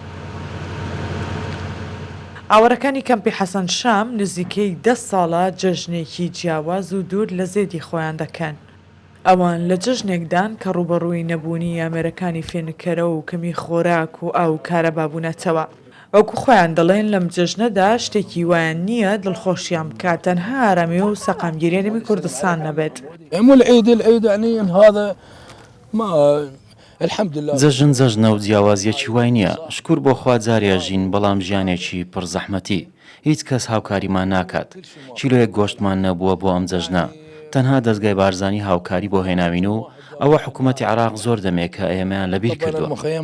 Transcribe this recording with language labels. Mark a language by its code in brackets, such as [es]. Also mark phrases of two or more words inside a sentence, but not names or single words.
[ckb] ئاوەرەکانی کەمپی حەسەن شام نزیکەی 10 ساڵە جەژنێکی جیاواز و دوور لە زێدی خۆیان دەکەن. ئەوان لە جەژنێکدان کە ڕوبەڕووی نەبوونی ئامێرەکانی فێنکەرە و کەمی خۆراک و ئاو کارەبابوونەتەوە. وەکو خۆیان دەڵێن لەم جەژنەدا شتێکی وایان نییە دڵخۆشیان بکات تەنها ئارامی و سەقامگیری هەرێمی کوردستان نەبێت. [ar] العيد يعني هذا ما الحمد لله. [ckb] جەژن جەژنە و جیاوازیەکی وای نییە شکور بۆ خوا جارێ ژین بەڵام ژیانێکی پڕ زەحمەتی هیچ کەس هاوکاریمان ناکات چیلۆیەک گۆشتمان نەبووە بۆ ئەم جەژنە تەنها دەستگای بارزانی هاوکاری بۆ هێناوین و ئەوە حکوومەتی عێراق زۆر دەمێت کە ئێمەیان لەبیر کردووە.